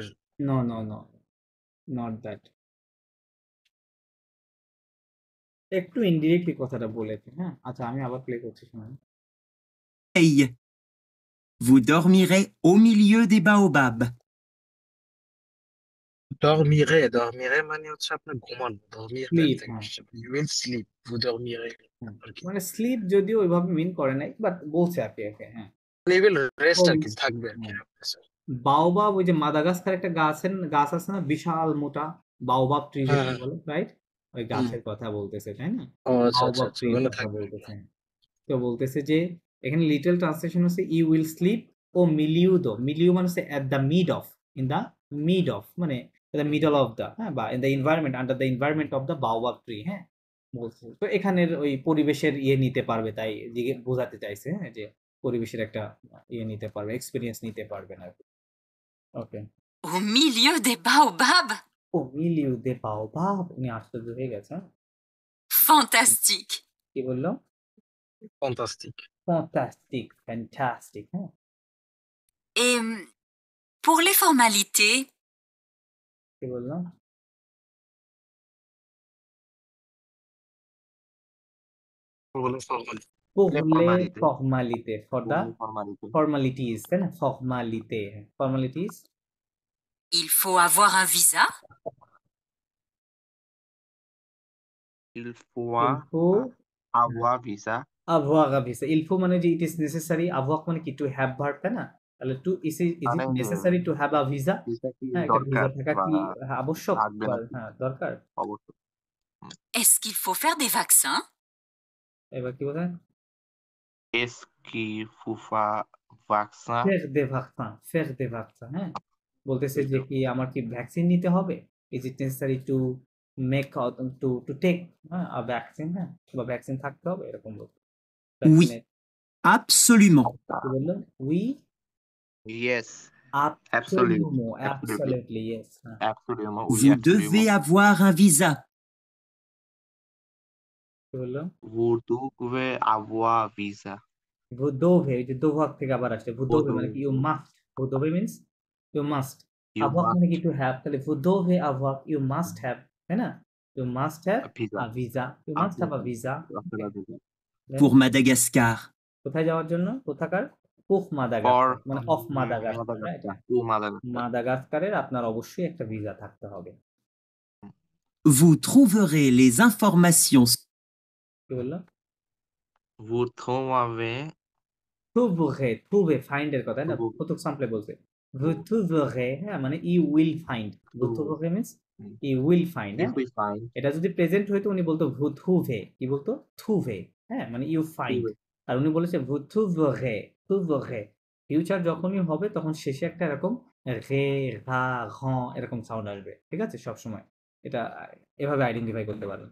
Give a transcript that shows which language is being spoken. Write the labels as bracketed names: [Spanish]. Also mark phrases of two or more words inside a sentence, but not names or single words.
[English] no no no, not that, [Bangla] একটু ইনডিরেক্টলি কথাটা বলেছে, হ্যাঁ। আচ্ছা আমি আবার প্লে করছি, শুনুন। [French] Vous dormirez au milieu des baobabs. [Bangla] dormire মানে হচ্ছে আপনার ঘুমানো, dormir স্লিপ, থেকে হ্যাঁ [English] আসছে। You will sleep, [French] vous dormirez [Bangla] হ্যাঁ। আর কি। মানে স্লিপ যদিও ওইভাবে মিন করে নাই, বাট বলছে আর কি একে, হ্যাঁ। মানে [English] you will rest [Bangla] আর ওই, কি, থাকবে আর কি। হ্যাঁ। বাওবাব, ওই যে মাদাগাস্কার একটা গাছ আছে না, বিশাল মোটা, বাওবাব ট্রি হ্যাঁ যেটা হ্যাঁ বলে, রাইট? ওই হুম। গাছের কথা বলতেছে, তাই না? ও আচ্ছা আচ্ছা বাওবাব আচ্ছা, ট্রির ওখানে কথা থাকবে। বলতেছে। তো বলতেছে যে এখানে [English] little translation হচ্ছে you will sleep [French] au milieu de, milieu [Bangla] মানে হচ্ছে [English] at the mid of, in the mid of মানে the middle of the, হ্যাঁ, বা in the environment, under the environment of the baobab tree, [Bangla] হ্যাঁ বলছে। তো এখানের ওই পরিবেশের ইয়ে নিতে পারবে, তাই বোঝাতে চাইছে, হ্যাঁ, যে পরিবেশের একটা ইয়ে নিতে পারবে, এক্সপিরিয়েন্স নিতে পারবে না। ওকে, [French] Au milieu des baobabs. au milieu des baobabs, [Bangla] উনি আশ্চর্য হয়ে গেছে, হ্যাঁ? [French] Fantastique. [Bangla] কি বললো? [French] Fantastique. [English] fantastic, fantastic, হ্যাঁ। [French] Et pour les formalités, [Bangla] কি বললো? [French] Pour le formal. Pour Les les formalités. formalités, for Pour [English] the [French] les formalités. [English] formalities, [Bangla] তাই না? [French] Formalité, formalities. il faut avoir un visa. Il Il faut faut avoir visa. avoir un visa. Il faut [Bangla] মানে যে [English] it is necessary, [Bangla] avoir মানে কি [English] to have verb, [Bangla] তাই না? [English] তাহলে to is it [Bangla] মানে [English] necessary to have a visa? [Bangla] visa কি হ্যাঁ, একটা ভিসা দরকার থাকা বা কি আবশ্যক থাকবে বা নাকি? হ্যাঁ দরকার? অবশ্যই। [French] Est-ce qu'il faut faire des vaccins? [Bangla] এবার কি বোঝায়? [French] Est-ce qu'il faut faire vaccin? Faire des vaccins, faire des vaccins, [Bangla] হ্যাঁ। বলতেছে যে কি আমার কি ভ্যাকসিন নিতে হবে? [English] Is it necessary to make to take a vaccine, [Bangla] হ্যাঁ, বা ভ্যাকসিন থাকতে হবে এরকম বলছে। [French] Oui, absolument. [Bangla] কি বললো? [English] We Yes, [French] absolument, [English] absolutely. absolutely, yes, [Bangla] হ্যাঁ। [French] Absolument, oui, Vous absolument. devez avoir un visa. [Bangla] কি বললো? [French] Vous devez avoir visa. Vous devez, [Bangla] এই যে দোভাগ থেকে আবার আসছে, [French] vous devez [Bangla] মানে কি [French] devez. [English] you must, [French] vous devez [English] means you must, You [French] avoir [English] must [Bangla] মানে কি [English] to have, [French] তাহলে vous devez avoir, [English] you must have, [Bangla] তাই না? [English] You must have a visa. a visa, you must have a visa. Absolutely. Okay. [French] Pour Madagascar. [Bangla] কোথায় যাওয়ার জন্য? কোথাকার? পুফ [English] For [Bangla] মাদাগাস্কার মানে অফ মাদাগাস্কার, রাইট? [French] Madagascar. Pour Madagascar. [Bangla] মাদাগাস্কারের আপনার অবশ্যই একটা ভিসা থাকতে হবে। [French] Vous trouverez les informations. [Bangla] কি বললো? [French] Vous trouverez [Bangla] trouver find এর কথা না, [French] Trouver. [Bangla] প্রথম সাম্পলে বলছে [French] vous trouverez, [Bangla] হ্যাঁ, মানে [English] you will find, [French] vous trouverez [English] means you will find, if [Bangla] হ্যাঁ। [English] we find [Bangla] এটা যদি প্রেজেন্ট হইতো উনি বলতো [French] vous trouvez, [Bangla] কি বলতো? trouver, হ্যাঁ, মানে [English] you find, [Bangla] আর উনি বলেছে [French] vous trouverez, trouverez। [Bangla] ফিউচার যখনই হবে তখন শেষে একটা এরকম রে রা র এরকম সাউন্ড আসবে, ঠিক আছে, সব সময় এটা এভাবে আইডেন্টিফাই করতে পারবেন।